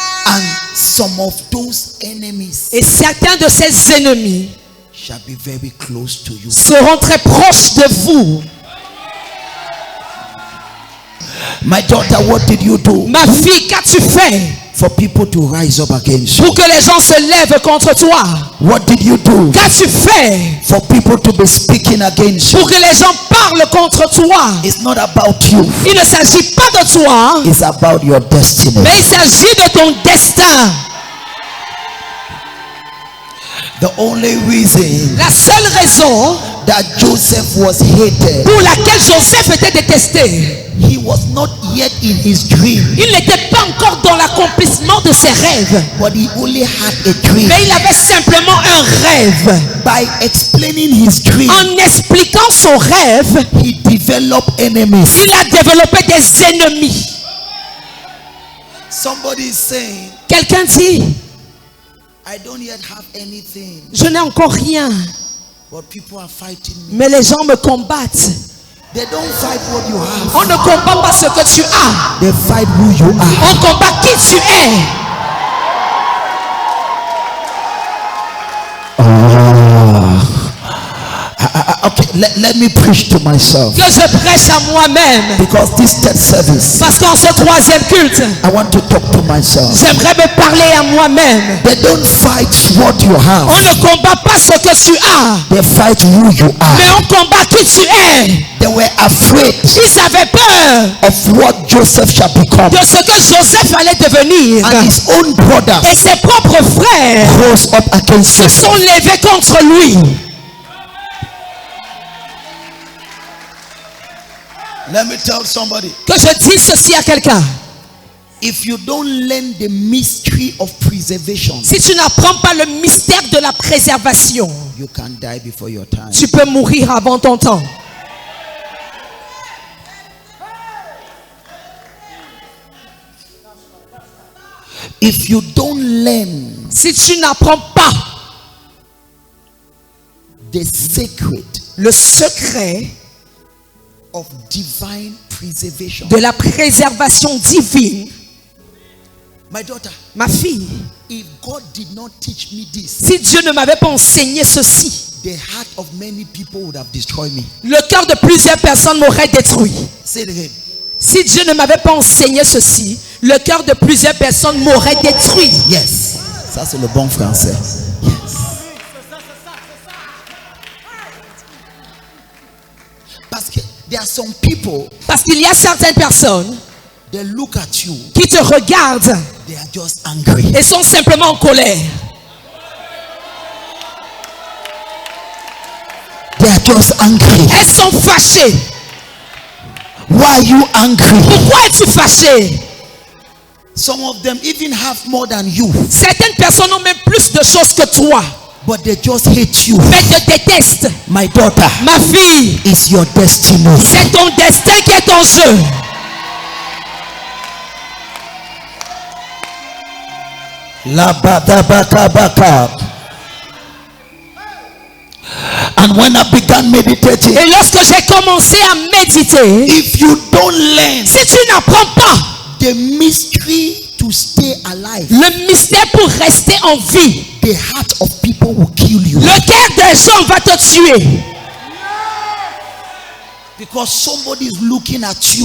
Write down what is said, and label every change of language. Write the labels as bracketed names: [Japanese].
[English] And some of those enemies [French] Et certains de ces ennemis [English] shall be very close to you. [French] seront très proches de vous. [English] My daughter, what did you do [French] Ma fille, qu'as-tu fait [English] for people to rise up against you? [French] pour que les gens se lèvent contre toi? [English] What did you do [French] Qu'as-tu fait [English] for people to be speaking against you? [French] pour que les gens parlent contre toi? [English] It's not about you. [French] Il ne s'agit pas de toi, [English] It's about your destiny. [French] mais il s'agit de ton destin. [English] The only reason [French] La seule raison [English] that Joseph was hated, [French] pour laquelle Joseph était détesté, [English] he was not yet in his dream, [French] il n'était pas encore dans l'accomplissement de ses rêves, [English] but he only had a dream. [French] mais il avait simplement un rêve. [English] By explaining his dream, [French] En expliquant son rêve, [English] he developed enemies. [French] il a développé des ennemis. [English] Somebody is saying, [French] Quelqu'un dit, [English] I don't yet have anything, [French] je n'ai encore rien, [English] but people are fighting me. [French] mais les gens me combattent. [English] They don't fight what you have, [French] On ne combat pas ce que tu as, [English] they fight who you are. [French] on combat qui tu es. [English] Okay, let me preach to myself, [French] Que je prêche à moi-même. [English] because this third service, [French] Parce qu'en ce troisième culte, [English] I want to talk to myself. [French] j'aimerais me parler à moi-même. [English] They don't fight what you [French] On [English] have, [French] ne combat pas ce que tu as, [English] they fight who you [French] mais [English] are. [French] on combat qui tu es. [English] They were afraid [French] Ils avaient peur [English] of what Joseph shall become, [French] de ce que Joseph allait devenir. [English] and his own brothers [French] Et ses propres frères [English] rose up against [French] se [English] him. [French] sont levés contre lui. [English] Let me tell somebody. [French] Que je dise ceci à quelqu'un. [English] If you don't learn the mystery of preservation, [French] Si tu n'apprends pas le mystère de la préservation, [English] you can die before your time. [French] tu peux mourir avant ton temps. [English] If you don't learn [French] Si tu n'apprends pas [English] the secret [French] le secret [English] of divine preservation, [French] de la préservation divine, [English] my daughter, [French] ma fille, [English] if God did not teach me this, [French] si Dieu ne m'avait pas enseigné ceci, [English] the heart of many people would have destroyed me. [French] le cœur de plusieurs personnes m'aurait détruit. [English] Say it again. [French] Si Dieu ne m'avait pas enseigné ceci, le cœur de plusieurs personnes m'aurait détruit. Yes. Ça c'est le bon français. Yes. Parce que [English] there are some people, [French] Parce qu'il y a certaines personnes [English] they look at you, [French] qui te regardent [English] they are just angry. [French] et sont simplement en colère. [English] They are just angry. [French] Elles sont fâchées. [English] Why are you angry? [French] Pourquoi es-tu fâché? [English] Some of them even have more than you, [French] Certaines personnes ont même plus de choses que toi, [English] but they just hate you. [French] mais te détestent. [English] My daughter, [French] Ma fille, [English] is your destiny. [French] c'est ton destin qui est en jeu. La baka baka. [English] And when I began meditating, [French] Et lorsque j'ai commencé à méditer, [English] if you don't learn [French] si tu n'apprends pas [English] the mystery to stay alive, [French] le mystère pour rester en vie, [English] the heart of people will kill you. [French] le cœur des gens va te tuer. [English] Because somebody is looking at you.